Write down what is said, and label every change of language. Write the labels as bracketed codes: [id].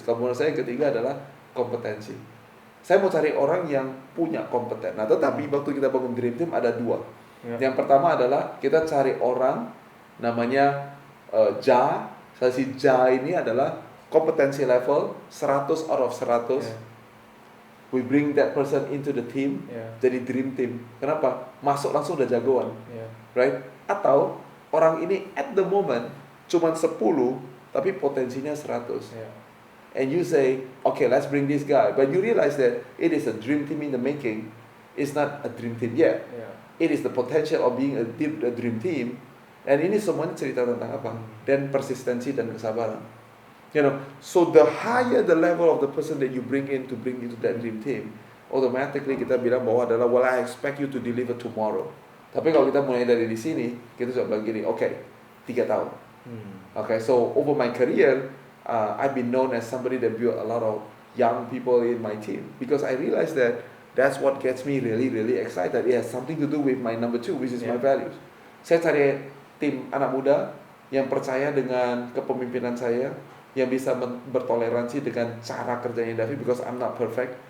[id] Kalau menurut saya yang ketiga adalah kompetensi. Saya mau cari orang yang punya kompeten. Nah, tetapi waktu kita bangun dream team ada dua. [en] Yeah. [id] Yang pertama adalah kita cari orang namanya Ja. Si Ja ini adalah kompetensi level 100 [en] out of 100. Yeah. We bring that person into the team. Yeah. [id] Jadi dream team. Kenapa? Masuk langsung udah jagoan. [en] Yeah. Right? [id] Atau orang ini [en] at the moment [id] cuma 10 tapi potensinya 100. [en] Yeah. And you say, okay, let's bring this guy. But you realize that it is a dream team in the making. It's not a dream team yet. Yeah. It is the potential of being a dream team. [id] And ini semuanya cerita tentang apa? Dan persistensi dan kesabaran. [en] You know, so the higher the level of the person that you bring into that dream team, automatically [id] kita bilang bahwa adalah, [en] well, I expect you to deliver tomorrow. [id] Tapi kalau kita mulai dari di sini, kita sudah bilang gini, okay, 3 tahun. [en] Okay, so over my career, I've been known as somebody that built a lot of young people in my team because I realized that that's what gets me really, really excited. It has something to do with my number 2, which is my values. [id] Saya cari tim anak muda yang percaya dengan kepemimpinan saya, yang bisa bertoleransi dengan cara kerjanya David, [en] because I'm not perfect.